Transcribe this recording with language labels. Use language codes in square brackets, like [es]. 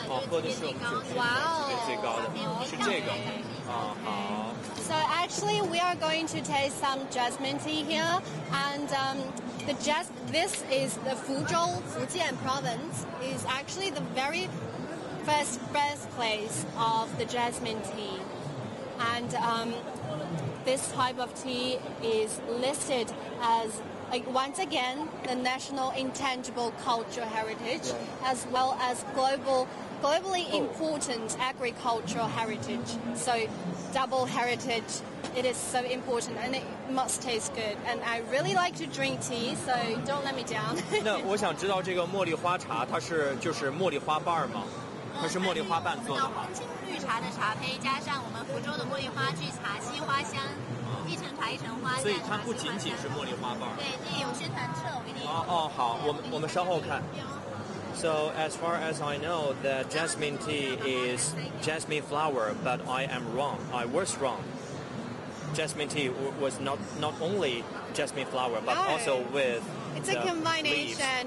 [zh] 喝的是我们酒精最高的，是这个啊。好。 [en] So actually, we are going to taste some jasmine tea here, and this is the Fuzhou, Fujian province, is actually the very first birthplace of the jasmine tea, and this type of tea is listed as, once again, the national intangible cultural heritage, as well as globally important agricultural heritage. So double heritage, it is so important, and it must taste good. And I really like to drink tea, so don't let me down. [zh] 那我想知道这个茉莉花茶，它就是茉莉花瓣吗？它是茉莉花瓣做的吗？红青绿茶的茶胚加上我们福州的茉莉花聚茶西花香，一层茶一层花。所以它不仅仅是茉莉花瓣。对，这有宣传册，我给你。好，我们稍后看。 [en] So as far as I know, that jasmine tea is jasmine flower, but I am wrong. I was wrong. Jasmine tea was not only jasmine flower, but also with it's a combination